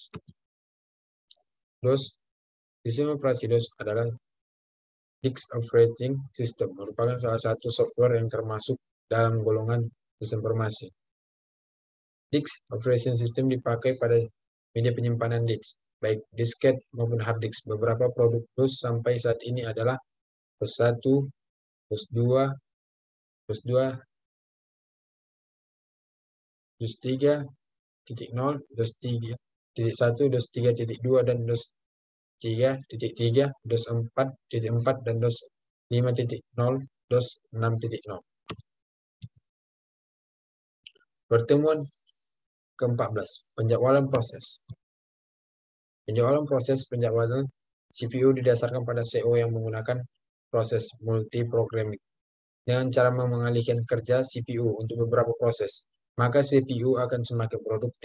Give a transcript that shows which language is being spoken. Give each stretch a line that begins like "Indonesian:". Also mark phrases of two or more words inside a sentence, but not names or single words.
Indonesian: DOS, sistem operasi DOS adalah
English: Disk Operating System,
Indonesian: merupakan salah satu software yang termasuk dalam golongan sistem informasi.
English: Disk Operating System
Indonesian: dipakai pada media penyimpanan disk, baik disket maupun
English: hard disk.
Indonesian: Beberapa produk DOS sampai saat ini adalah DOS 1, DOS 2, DOS 2, DOS 3.0, DOS 3.1, DOS 3.2, dan DOS 3.3, DOS 4.4, dan DOS 5.0, DOS 6.0. Pertemuan ke-14, penjadwalan proses. Penjadwalan CPU didasarkan pada CO yang menggunakan proses multiprogramming. Dengan cara mengalihkan kerja CPU untuk beberapa proses, maka CPU akan semakin produktif.